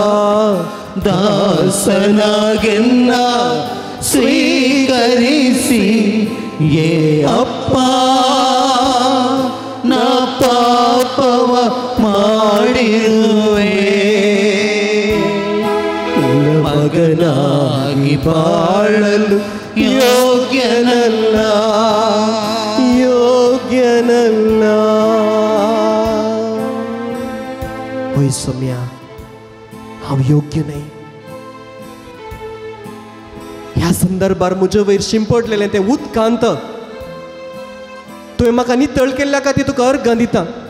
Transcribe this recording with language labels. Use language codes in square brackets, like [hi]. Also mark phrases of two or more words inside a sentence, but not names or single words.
[kn] ದಾಸನಾಗೆಲ್ಲ ಸ್ವೀಕರಿಸಿ ಏ ಅಪ್ಪ ನಾ ಪಾಪವ ಮಾಡಿರುವೆ ಮಗನಾಗಿ ಬಾಳಲು ಯೋಗ್ಯನಲ್ಲ ಯೋಗ್ಯನಲ್ಲ. [kok] होय सोम्या हांव योग्य नाही. ह्या संदर्भार म्हजे वयर शिंपडलेलें तें उदकांत तुवें म्हाका नितळ केल्ल्या खातीर तुका अर्घ दिता.